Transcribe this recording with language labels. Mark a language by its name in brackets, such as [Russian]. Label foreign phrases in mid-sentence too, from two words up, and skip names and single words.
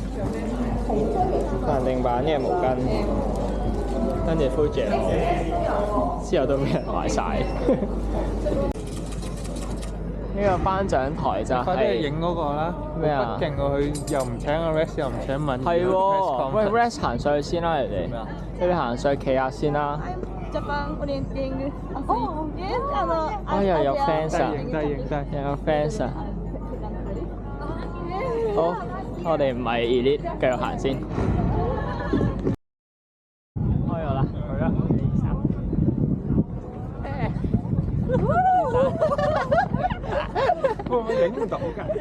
[Cantonese] 限定版嘅毛巾，跟住 Fuji 之後都俾人買晒。呢個頒獎台就快啲係去影嗰個啦！咩啊好勁喎，佢又唔請阿 Rex，又唔請敏。係喎，喂 Rex 行上去先啦，你哋。你哋行上去企下先啦。 [Japanese] ジャパンオリンピック。 [English] 哦、yes、 [Cantonese] 哦，又有 fans 啊！影低。又有 fans 啊！好，我哋唔係 elite，繼續行先。開咗啦，去啦！會唔會影唔到㗎？